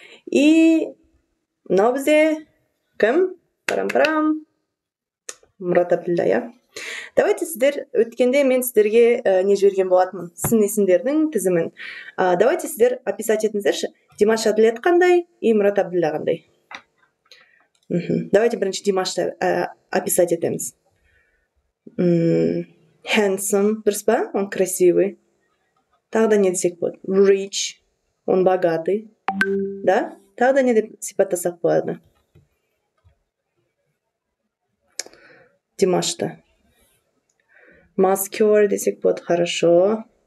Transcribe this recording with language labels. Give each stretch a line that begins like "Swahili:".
Kazakh: И мынау бізде кім? Парам-парам. Мұрат Абділда, иә? Давайте сіздер, өткенде мен сіздерге не жіберген болатынмын? Сын есімдердің тізімін. Давайте сіздер описать етіңіздерші. Димаш Әділет қандай и Мұрат Абділда қандай? Давайте бірінші Димашты описать етеміз. Handsome, дұрыс па?
Russian: Он красивый.
Kazakh: Тағы да не десек болады?
Russian: Rich, он богатый. Да?
Kazakh: Тағы да не деп сипаттасақ болады? Димашты. Muscular десек болады, хорошо.